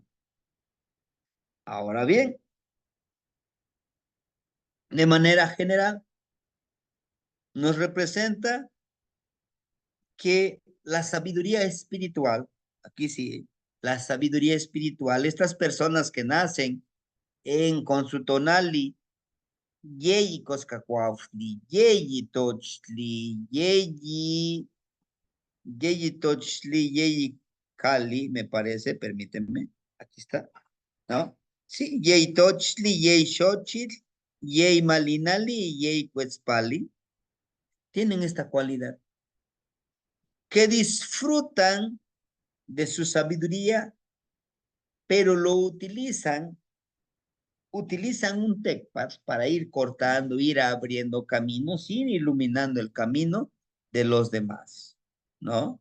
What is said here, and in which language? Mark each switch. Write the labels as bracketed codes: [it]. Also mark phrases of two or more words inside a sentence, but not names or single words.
[es] Ahora bien, de manera general, nos representa que la sabiduría espiritual, aquí sí, la sabiduría espiritual, estas personas que nacen con su tonali, [nah] yeyi koskakwafli, yeyi tochli, yeyi tochli, yeyi kali, [es] me parece, permítanme, aquí está, ¿no? Sí, [nah] yeyi tochli, yeyi xochitl, yeyi malinali y yeyi cuetzpali, [es] tienen esta cualidad, que disfrutan de su sabiduría, pero lo utilizan un tecpad para ir cortando, ir abriendo caminos, ir iluminando el camino de los demás, ¿no?